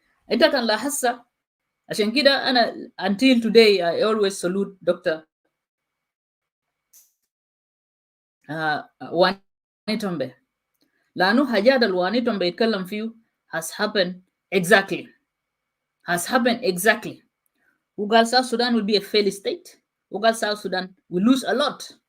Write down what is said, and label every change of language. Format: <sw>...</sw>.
<ar>انت كان لاحظت عشان كده انا</ar> <en>until today I always salute Dr.</en> <ar>واني تومبي لانه حاجات الواني تومبي يتكلم فيه</ar> <en>has happened exactly. Ugal South Sudan will be a failed state. Ugal South Sudan will lose a lot.</en>